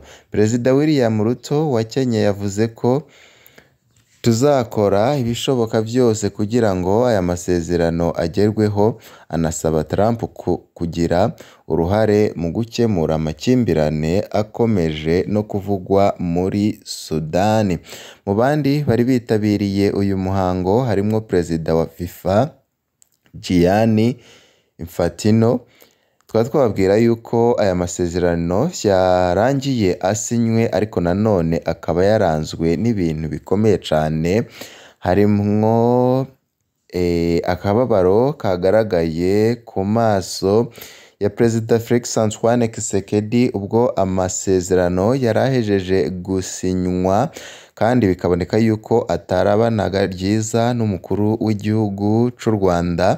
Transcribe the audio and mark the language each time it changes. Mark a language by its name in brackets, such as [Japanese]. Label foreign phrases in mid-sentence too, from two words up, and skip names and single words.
[Kinyarwanda] Perezida William Ruto wa Kenya yavuze ko tuzakora ibishoboka byose kugira ngo aya masezerano agerweho, anasaba Trump kugira uruhare mu gukemura amakimbirane akomeje no kuvugwa muri Sudani. Mu bandi bari bitabiriye uyu muhango harimo Perezida wa FIFA Gianni Infantino. Tukaba twababwira yuko aya masezerano yarangiye asinywe, ariko nanone akaba yaranzwe n'ibintu bikomeye cyane, harimwo akababaro kagaragaye ku maso ya Perezida Felix Antoine Tshisekedi ubwo amasezerano yarahejeje gusinywa, kandi bikaboneka yuko atarabanaga ryiza n'umukuru w'igihugu cy'u Rwanda.